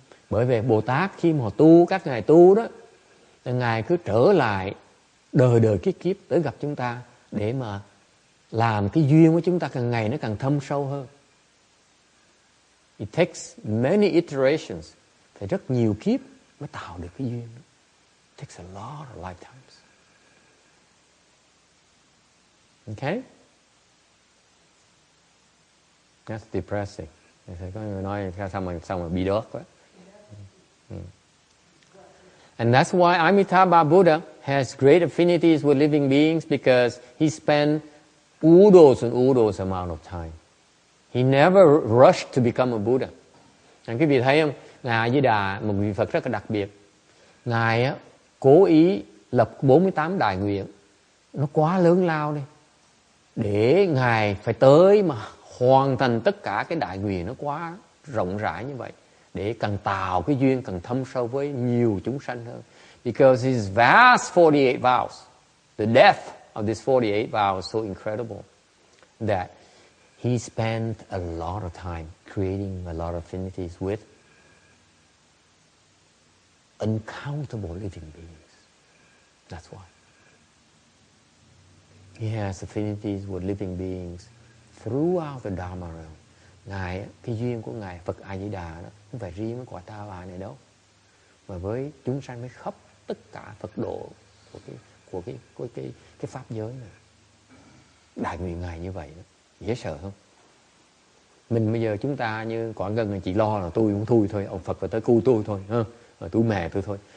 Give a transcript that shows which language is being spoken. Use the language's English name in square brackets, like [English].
[Vietnamese] Bởi vì Bồ Tát khi mà tu, các ngài tu đó, ngài cứ trở lại đời kiếp tới gặp chúng ta để mà làm cái duyên của chúng ta càng ngày nó càng thâm sâu hơn. [English] It takes many iterations, [Vietnamese] phải rất nhiều kiếp mới tạo được cái duyên. [English] It takes a lot of lifetimes. Okay? That's depressing. [Vietnamese] Có người nói sao mà bị đớt quá. [English] And that's why Amitabha Buddha has great affinities with living beings, because he spent oodles and oodles amount of time. He never rushed to become a Buddha. [Vietnamese] Quý vị thấy không? Ngài A Di Đà, một vị Phật rất là đặc biệt. Ngài cố ý lập 48 đại nguyện. Nó quá lớn lao đi. Để Ngài phải tới mà hoàn thành tất cả cái đại nguyện, nó quá rộng rãi như vậy. Để càng tạo cái duyên càng thâm sâu với nhiều chúng sanh hơn. [English] Because his vast 48 vows, the depth of these 48 vows is so incredible that he spent a lot of time creating a lot of affinities with uncountable living beings. That's why. He has affinities with living beings throughout the Dharma realm. [Vietnamese] Ngài, cái duyên của Ngài Phật A Di Đà đó không phải riêng với cõi Ta Bà này đâu, mà với chúng sanh với khắp tất cả Phật độ của cái pháp giới này. Đại nguyện Ngài như vậy đó, dễ sợ không? Mình bây giờ chúng ta như quả gần là chỉ lo là tôi cũng thui thôi, ông Phật phải tới cứu tôi thôi, tôi mẹ tôi thôi.